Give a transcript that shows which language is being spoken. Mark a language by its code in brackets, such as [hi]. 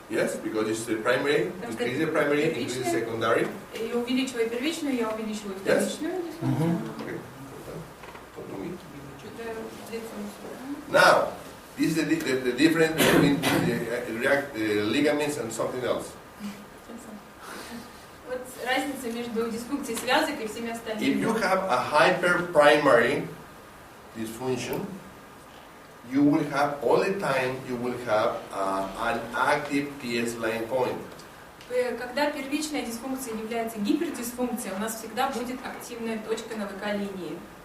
[en] Yes, because it's the primary. [ru] Потому что [en] Increase the primary, increase the secondary. [ru] И увеличивая первичную, я увеличиваю вторичную дисфункцию. [en] Okay. Talk to me. [ru] Что-то лицом сюда. [en] Now, this is the difference between the ligaments and something else. [ru] Вот разница между дисфункцией связок и всеми [en] If [ru] остальными. [en] you have a hyperprimary dysfunction, you will have all the time an active TS line point. [ru] Когда первичная дисфункция является гипердисфункцией, у нас всегда будет активная точка на ВК-линии.